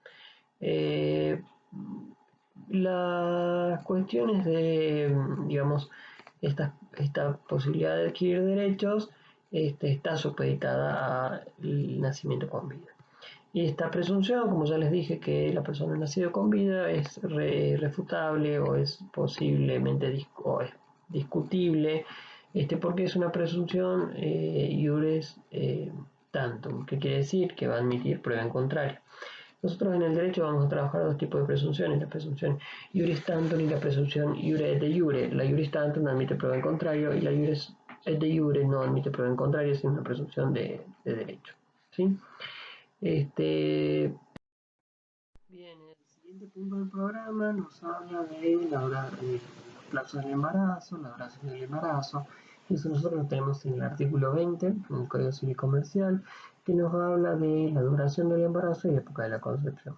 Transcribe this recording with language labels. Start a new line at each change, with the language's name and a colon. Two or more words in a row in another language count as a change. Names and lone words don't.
Spanish: Las cuestiones de, digamos, esta posibilidad de adquirir derechos está supeditada al nacimiento con vida. Y esta presunción, como ya les dije, que la persona ha nacido con vida es refutable o es posiblemente o es discutible, porque es una presunción
Latin: iuris tantum,
Spanish: que quiere decir que va a admitir prueba en contrario. Nosotros en el derecho vamos a trabajar dos tipos de presunciones, la presunción
Latin: iuris tantum
Spanish: y la presunción
Latin: iure et de iure.
Spanish: La
Latin: iuris tantum
Spanish: admite prueba en contrario y la
Latin: iuris et de iure
Spanish: no admite prueba en contrario, es una presunción de derecho. ¿Sí? Bien, el siguiente punto del programa nos habla de los plazos del embarazo, la duración del embarazo. Eso nosotros lo tenemos en el artículo 20, en el Código Civil Comercial, que nos habla de la duración del embarazo y época de la concepción.